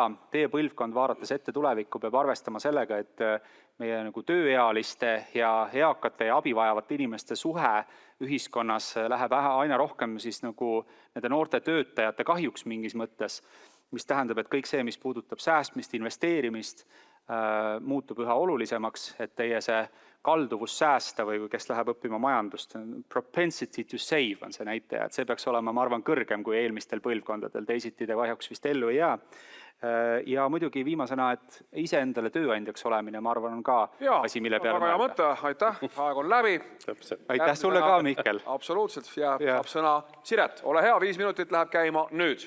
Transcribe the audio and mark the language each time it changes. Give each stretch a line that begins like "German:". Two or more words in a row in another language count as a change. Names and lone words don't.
Estonian: Teie põlvkond vaadates ette tulevikku peab arvestama sellega, et meie nagu tööealiste ja eakate ja abivajavate inimeste suhe ühiskonnas läheb aina rohkem siis nagu nende noorte töötajate kahjuks mingis mõttes, mis tähendab, et kõik see, mis puudutab säästmist, investeerimist, muutub üha olulisemaks, et teie see kalduvus säästa või kes läheb õppima majandust,
English: propensity to save
Estonian: on see näitaja, et see peaks olema, ma arvan, kõrgem kui eelmistel põlvkondadel, teisiti te kahjuks vist ellu ei jää. Ja muidugi viimasena, et iseendale tööandjaks olemine, ma arvan, on ka asi, mille peale väga hea mõte, aitäh, aeg on läbi. Aitäh sulle ka, Mihkel. Absoluutselt, ja saab sõna Siret, ole hea, 5 minutit läheb käima nüüd.